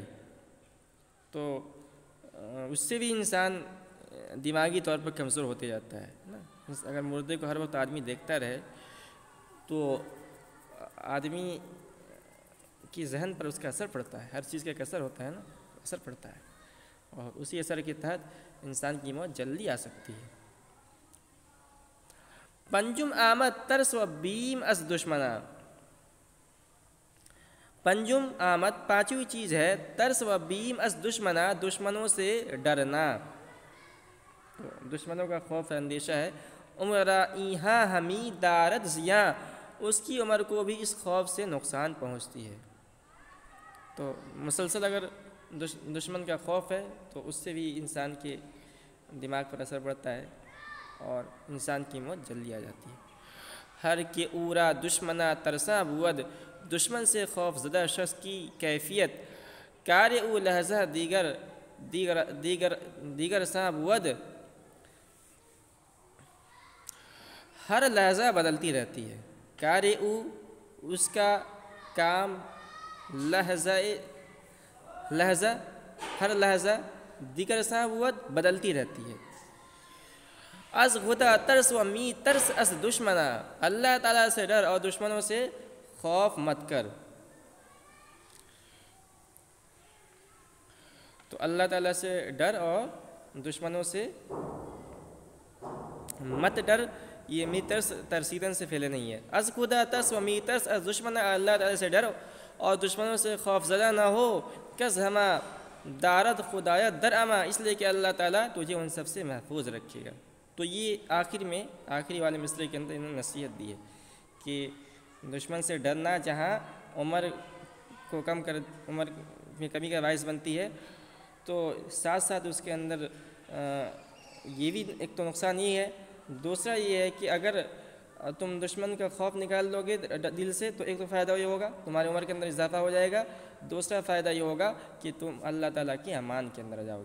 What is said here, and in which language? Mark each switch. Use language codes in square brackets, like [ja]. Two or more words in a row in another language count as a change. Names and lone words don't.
[ur] تو اس سے بھی انسان دماغی طور پر کمزور ہوتے جاتا ہے نا۔ اگر مردے کو ہر وقت آدمی دیکھتا رہے تو آدمی کی ذہن پر اس کا اثر پڑتا ہے، ہر چیز کا ایک اثر ہوتا ہے نا، اثر پڑتا ہے، اور اسی اثر کے تحت انسان کی موت جلدی آ سکتی ہے۔ [fa] پنجم آمد ترس و بیم از دشمنا، پنجم آمد [ur] 5ویں چیز ہے [fa] ترس و بیم از دشمنا، [ur] دشمنوں سے ڈرنا، دشمنوں کا خوف اندیشہ ہے [fa] عمرہ ایہاں ہمی دارد زیاں، [ur] اس کی عمر کو بھی اس خوف سے نقصان پہنچتی ہے۔ تو مسلسل اگر دشمن کا خوف ہے تو اس سے بھی انسان کے دماغ پر اثر پڑتا ہے اور انسان کی موت جلدی آ جاتی ہے۔ [fa] ہر کے اورا دشمنا ترساں بود، [ur] دشمن سے خوف زدہ شخص کی کیفیت [fa] کار او لہجہ دیگر ساں بود، [ur] ہر لہجہ بدلتی رہتی ہے۔ [fa] کار او [ur] اس کا کام، [fa] لہجہ ہر لہجہ دیگر ساں بود [ur] بدلتی رہتی ہے۔ [fa] از خدا ترس و می ترس از دشمنا، [ur] اللہ تعالیٰ سے ڈر اور دشمنوں سے خوف مت کر۔ تو اللہ تعالیٰ سے ڈر اور دشمنوں سے مت ڈر، یہ [fa] می ترس ترسیدن [ur] سے پھیلے نہیں ہے۔ [fa] از خدا ترس و می ترس از دشمنا، [ur] اللہ تعالیٰ سے ڈر اور دشمنوں سے خوف زدہ نہ ہو۔ [fa] کز ہما دارد خدایت در اما، [ur] اس لیے کہ اللہ تعالیٰ تجھے ان سب سے محفوظ رکھے گا۔ تو یہ آخری والے مصرعے کے اندر انہوں نے نصیحت دی ہے کہ دشمن سے ڈرنا جہاں عمر کو عمر میں کمی کا باعث بنتی ہے، تو ساتھ ساتھ اس کے اندر یہ بھی ایک تو نقصان یہ ہے، دوسرا یہ ہے کہ اگر تم دشمن کا خوف نکال لو گے دل سے تو ایک تو فائدہ یہ ہوگا تمہاری عمر کے اندر اضافہ ہو جائے گا، دوسرا فائدہ یہ ہوگا کہ تم اللہ تعالیٰ کی امان کے اندر آ جاؤ گے۔